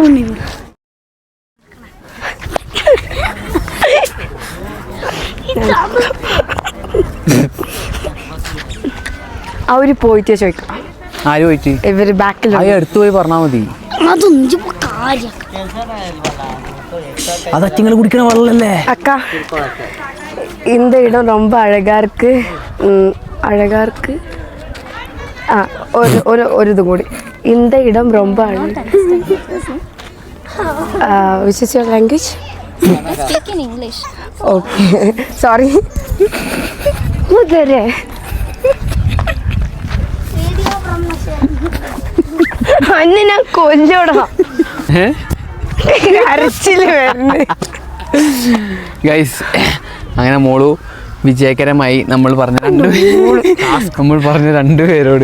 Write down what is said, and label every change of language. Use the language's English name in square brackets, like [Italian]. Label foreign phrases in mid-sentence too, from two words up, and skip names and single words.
[Malayalam] അവര് പോയിട്ട് ചോദിക്കാം. ആര് പോയിട്ട്? ഇവര് ബാക്കിൽ അടുത്ത് പോയി പറഞ്ഞാൽ മതി. അതൊന്നും കാര്യം അത് അച്ചിങ്ങൾ കുടിക്കണ വെള്ളല്ലേ. [Tamil] അക്ക இந்த இடம் ரொம்ப அழகா இருக்கு. அழகா இருக்கு. [Malayalam] ആ ഒരു ഇതും കൂടി. [Tamil] இந்த இடம் ரொம்ப அழகா. [English] Which is your language? I speak in English. Okay. Sorry. [Malayalam] മുതരേ അന്ന് ഞാൻ കൊല്ലോടാ. കരച്ചില് വരുന്നു. ഗൈസ് അങ്ങനെ മോളു വിജയകരമായി നമ്മൾ പറഞ്ഞ രണ്ടുപേരോട്